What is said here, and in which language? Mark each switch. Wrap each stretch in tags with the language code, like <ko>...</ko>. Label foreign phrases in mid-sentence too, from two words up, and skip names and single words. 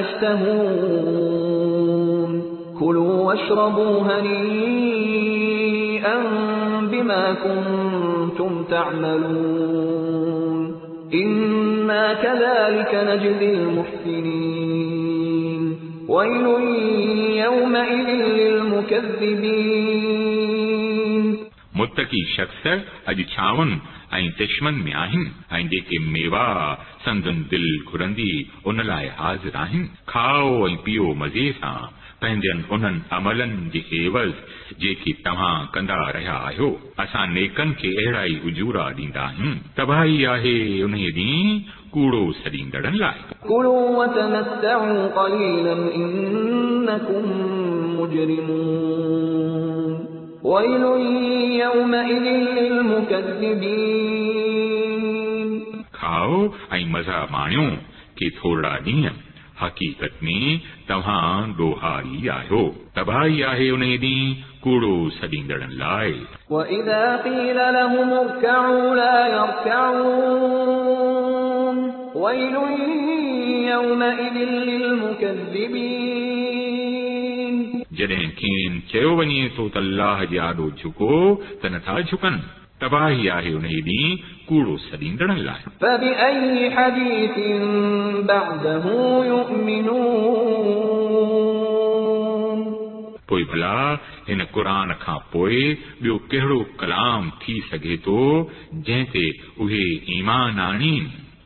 <ar>يشتهون كلوا واشربوا هنيئا بما كنتم تعملون إنا كذلك نجزي المحسنين ويل يومئذ للمكذبين</ar> <sd>मुत्तकी शख्स अॼु छावनि ऐं चश्मनि में आहिनि ऐं जेके मेवा संदनि दिल घुरंदी उन लाइ हाज़िर आहिनि खाओ ऐं पीओ मज़े सां पंहिंजनि उन्हनि अमलनि जे एवज़ जेके तव्हां कंदा रहिया आहियो असां नेकनि खे अहिड़ा ई उजूरा ॾींदा आहियूं तबाही आहे उन ॾींहुं कूड़ो सॾींदड़नि लाइ</sd> <ar>كلوا وتمتعوا قليلا إنكم مجرمون ويل يومئذ للمكذبين</ar> <sd>खाओ ऐं मज़ा माणियो के थोरा ॾींहं हक़ीक़त में तव्हां ॾोहारी आहियो तबाही आहे उन ॾींहुं कूड़ो सॾींदड़नि लाइ</sd> <ar>وإذا قيل لهم اركعوا لا يركعون ويل يومئذ للمكذبين</ar> <sd>जॾहिं खेनि चयो वञे थो त अल्लाह जे आॾो झुको त नथा झुकनि तबाही आहे उन ॾींहुं कूड़ो सॾींदड़नि लाइ</sd> <ar>فبأي حديث بعده يؤمنون</ar> <sd>पोइ भला हिन क़ुरान खां पोइ ॿियो कहिड़ो कलाम थी सघे थो जंहिं ते उहे ईमान आणीनि</sd>